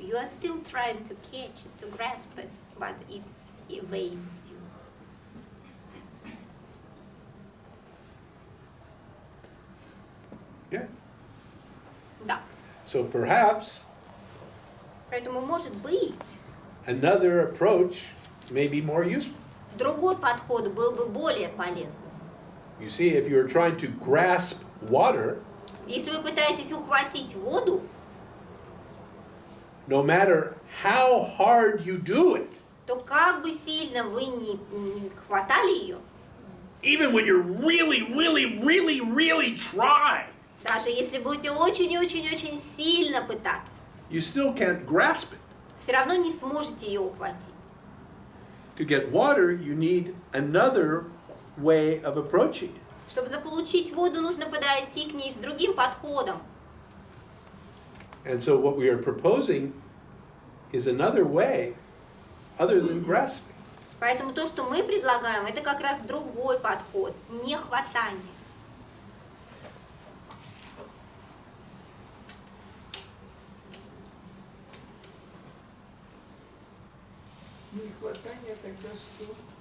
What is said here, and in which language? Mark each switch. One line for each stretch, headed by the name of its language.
English: You are still trying to catch it, to grasp it, but it evades you. Yeah.
Russian: Да.
English: So perhaps
Russian: Поэтому, может быть,
English: another approach may be more useful.
Russian: другой подход был бы более полезным.
English: You see, if you're trying to grasp water,
Russian: Если вы пытаетесь ухватить воду,
English: no matter how hard you do it,
Russian: то как бы сильно вы не хватали ее,
English: even when you're really try,
Russian: даже если будете очень сильно пытаться,
English: you still can't grasp it.
Russian: все равно не сможете ее ухватить.
English: To get water, you need another way of approaching it.
Russian: Чтобы заполучить воду, нужно подойти к ней с другим подходом.
English: And so what we are proposing is another way other than grasping.
Russian: Поэтому то, что мы предлагаем, это как раз другой подход, не хватание. Не хватание тогда что?